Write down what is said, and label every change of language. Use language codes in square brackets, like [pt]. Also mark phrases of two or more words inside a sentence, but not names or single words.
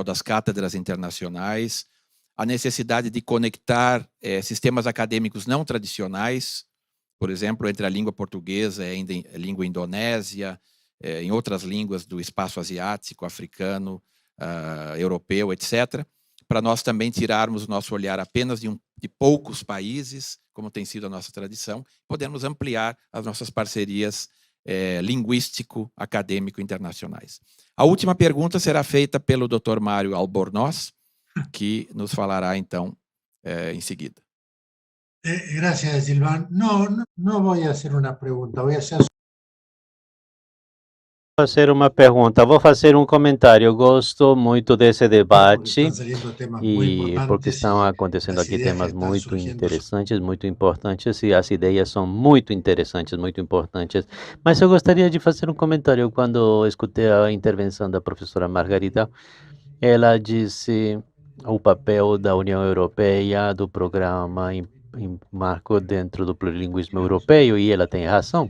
[pt] das cátedras internacionais, a necessidade de conectar sistemas acadêmicos não tradicionais, por exemplo, entre a língua portuguesa e a língua indonésia, em outras línguas do espaço asiático, africano, europeu, etc., para nós também tirarmos o nosso olhar apenas de poucos países, como tem sido a nossa tradição, podemos ampliar as nossas parcerias linguístico-acadêmico internacionais. A última pergunta será feita pelo Dr. Mário Albornoz, que nos falará, então, em seguida. [es] Gracias, Silván. No voy a hacer una pregunta, voy a hacer [pt] Fazer uma pergunta, vou fazer um comentário. Eu gosto muito desse debate [es] están saliendo temas muy [pt] e porque [es] importantes [pt] estão [es] y [pt] acontecendo [es] las [pt] aqui [es] ideas que [pt] temas [es] están [pt] muito [es] surgiendo [pt] interessantes, muito importantes e as ideias são muito interessantes, muito importantes. Mas eu gostaria de fazer um comentário quando escutei a intervenção da professora Margarida. Ela disse o papel da União Europeia, do programa em marco dentro do plurilinguismo europeu, e ela tem razão.